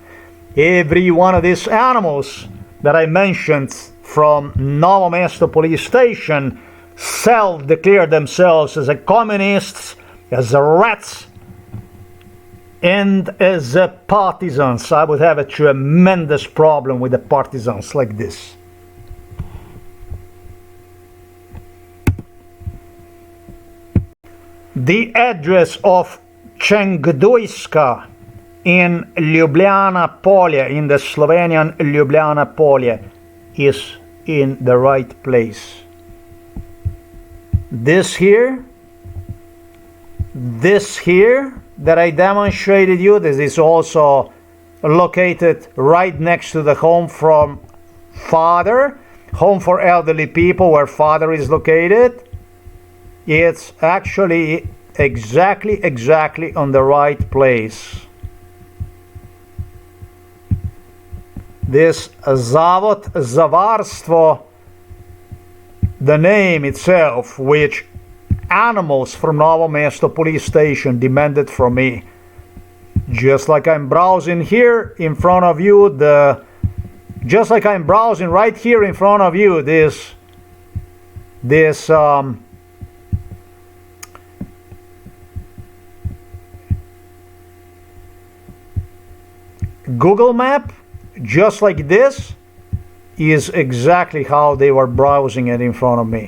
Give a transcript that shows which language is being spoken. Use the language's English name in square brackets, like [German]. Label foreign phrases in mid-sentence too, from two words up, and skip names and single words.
[English] Every one of these animals that I mentioned from Novo Mesto police station self-declared themselves as a communists, as a rats, and as a partisans. I would have a tremendous problem with the partisans like this. The address of Čengdujska in Ljubljana Polje, in the Slovenian Ljubljana Polje, is in the right place. This here that I demonstrated you, this is also located right next to the home from father, home for elderly people where father is located. It's actually exactly on the right place. This [Slovenian] Zavod za varstvo, [English] the name itself, which animals from Novo Mesto police station demanded from me. Just like I'm browsing here in front of you, just like I'm browsing right here in front of you, this Google map, just like this, is exactly how they were browsing it in front of me.